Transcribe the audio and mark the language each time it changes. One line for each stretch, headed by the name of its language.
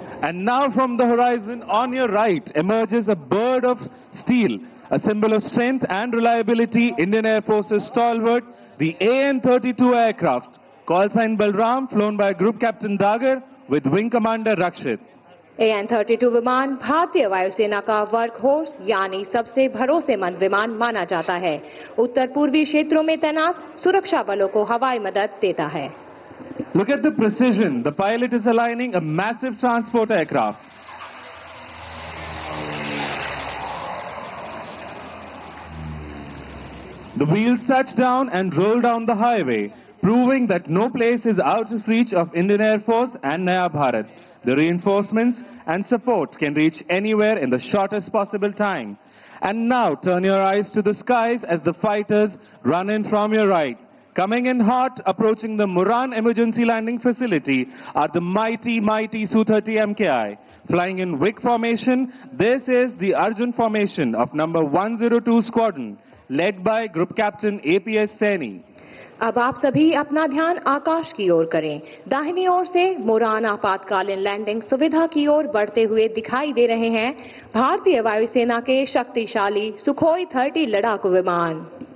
English: And now from the horizon on your right emerges a bird of steel, a symbol of strength and reliability, Indian Air Force's stalwart, the AN-32 aircraft. Call sign Balram, flown by Group Captain Dagar with Wing Commander Rakshit.
Hindi: AN-32 विमान भारतीय वायुसेना का work horse यानी सबसे भरोसेमंद विमान माना जाता है। उत्तर पूर्वी क्षेत्रों में तैनात सुरक्षा बलों को हवाई मदद देता है।
English: Look at the precision. The pilot is aligning a massive transport aircraft. The wheels touch down and roll down the highway, proving that no place is out of reach of Indian Air Force and Naya Bharat. The reinforcements and support can reach anywhere in the shortest possible time. And now turn your eyes to the skies as the fighters run in from your right. Coming in hot, approaching the Moran Emergency Landing Facility are the mighty Su-30MKI. Flying in wick formation, this is the Arjun formation of number 102 Squadron, led by Group Captain APS Saini.
Hindi: अब आप सभी अपना ध्यान आकाश की ओर करें। दाहिनी ओर से मोरान आपातकालीन लैंडिंग सुविधा की ओर बढ़ते हुए दिखाई दे रहे हैं भारतीय वायुसेना के शक्तिशाली सुखोई 30 लड़ाकू विमान।